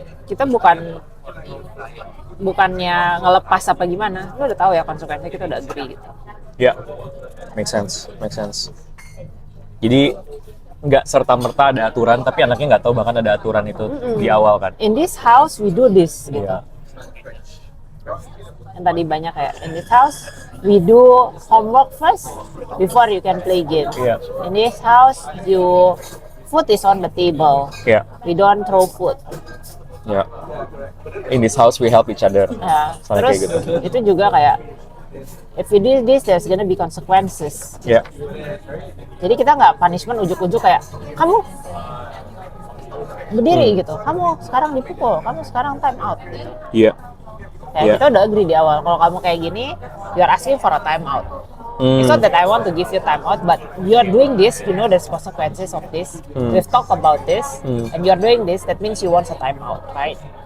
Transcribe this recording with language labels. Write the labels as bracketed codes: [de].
[id] Kita bukannya ngelepas apa gimana. Lu udah tahu ya konsekuensinya, kita udah agree gitu. [en] Make sense. [id] Jadi nggak serta-merta ada aturan, tapi anaknya nggak tahu bahkan ada aturan itu di awal kan. [en] In this house we do this gitu. [id] Yang tadi banyak kayak [en] in this house we do homework first before you can play game. In this house food is on the table. We don't throw food. In this house we help each other. [id] Terus kayak gitu. Itu juga kayak [en] if you do this, there's gonna be consequences. [id] Jadi kita nggak punishment ujuk-ujuk kayak kamu berdiri gitu, kamu sekarang dipukul, kamu sekarang time out. Gitu. Kayak kita udah agree di awal. Kalau kamu kayak gini, [en] you are asking for a time out. It's not that I want to give you time out, but you are doing this, you know there's consequences of this. We've talked about this, and you are doing this. That means you want a time out, right?